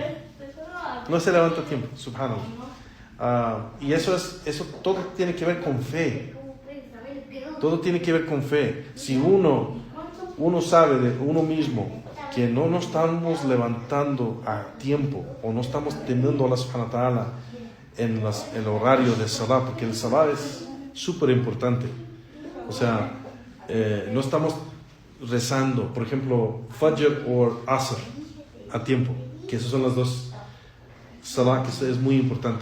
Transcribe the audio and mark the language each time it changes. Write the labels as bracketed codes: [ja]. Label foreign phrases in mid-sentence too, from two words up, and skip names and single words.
[es] No se levanta a tiempo, subhanallah. Y eso todo tiene que ver con fe. Todo tiene que ver con fe. Si uno sabe de uno mismo que no nos estamos levantando a tiempo, o no estamos temiendo a [ar] الله سبحانه وتعالى [es] en el horario de salah, porque el salah es súper importante. O sea, no estamos rezando, por ejemplo, Fajr o Asr a tiempo, que esas son las dos salah que es muy importante.